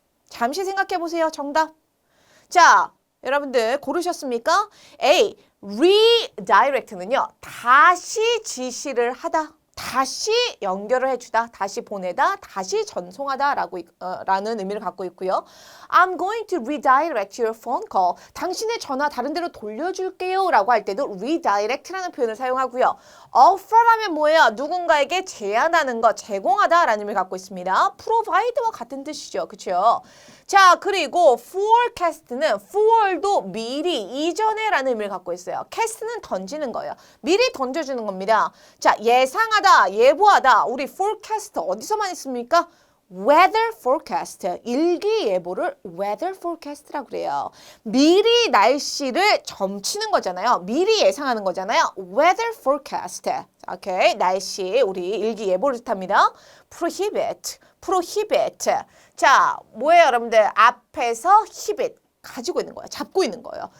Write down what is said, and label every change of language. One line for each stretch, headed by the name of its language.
Korean: 잠시 생각해 보세요. 정답. 자, 여러분들 고르셨습니까? A, redirect는요. 다시 지시를 하다. 다시 연결을 해주다, 다시 보내다, 다시 전송하다라고 라는 의미를 갖고 있고요.
English: I'm going to redirect your phone call.
Korean: 당신의 전화 다른 데로 돌려줄게요 라고 할 때도 redirect라는 표현을 사용하고요. offer라면 뭐예요? 누군가에게 제안하는 것, 제공하다 라는 의미를 갖고 있습니다. provide와 같은 뜻이죠. 그렇죠? 자, 그리고 forecast는 for도 미리, 이전에 라는 의미를 갖고 있어요. cast는 던지는 거예요. 미리 던져주는 겁니다. 자, 예상하다, 예보하다. 우리 forecast 어디서 많이 씁니까? weather forecast, 일기예보를 weather forecast라고 그래요. 미리 날씨를 점치는 거잖아요. 미리 예상하는 거잖아요.
English: weather forecast.
Korean: 오케이, 날씨, 우리 일기예보를 뜻합니다. prohibit, prohibit. 자, 뭐예요, 여러분들? 앞에서 hibit. 가지고 있는 거예요. 잡고 있는 거예요.